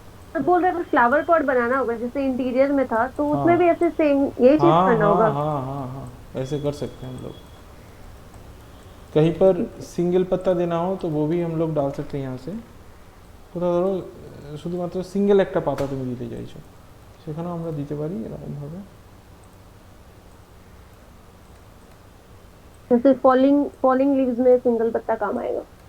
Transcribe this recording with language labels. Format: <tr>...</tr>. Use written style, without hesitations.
<hi>Sir बोल रहे थे फ्लावर पॉट बनाना होगा, जैसे इंटीरियर में था तो उसमें हाँ भी ऐसे सेम यही चीज हाँ करना हाँ होगा? हाँ हाँ हाँ, ऐसे कर सकते हैं हम लोग। कहीं पर सिंगल पत्ता देना हो तो वो भी हम लोग डाल सकते हैं यहाँ से।</hi> <bn>কোথাও ধরো শুধুমাত্র সিঙ্গেল একটা পাতা তুমি দিতে চাইছো, সেখানেও আমরা দিতে পারি এরকমভাবে।</bn> <hi>जैसे फॉलिंग फॉलिंग लीव्स में सिंगल पत्ता काम आएगा।</hi>